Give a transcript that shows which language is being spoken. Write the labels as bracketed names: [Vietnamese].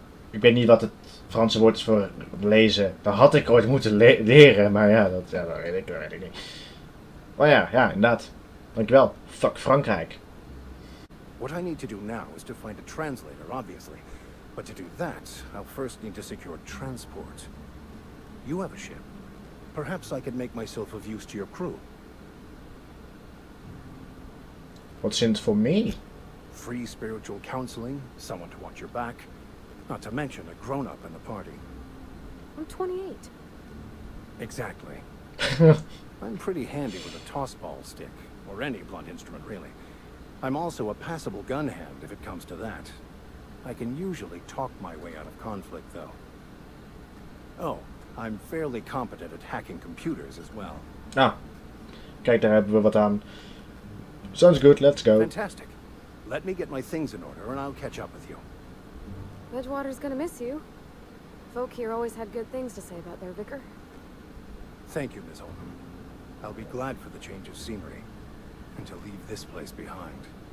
[Dutch] Ik weet niet wat het Franse woord is voor lezen. Dat had ik ooit moeten leren, maar ja, dat weet ik niet. Oh ja, inderdaad. Dankjewel. Fuck Frankrijk. [English] What I need to do now is to find a translator, obviously. But to do that, I'll first need to secure transport. You have a ship. Perhaps I could make myself of use to your crew. What's in it for me? Free spiritual counseling, someone to watch your back. Not to mention a grown-up in the party. I'm 28. Exactly. I'm pretty handy with a tossball stick, or any blunt instrument, really. I'm also a passable gun hand, if it comes to that. I can usually talk my way out of conflict, though. Oh, I'm fairly competent at hacking computers as well. [Dutch] Ah, kijk, daar hebben we wat aan. [English] Sounds good, let's go. Fantastic. Let me get my things in order, and I'll catch up with you. Edgewater's gonna miss you. Folk here always had good things to say about their vicar. Thank you, Miss Oldham. I'll be glad for the change of scenery, and to leave this place behind.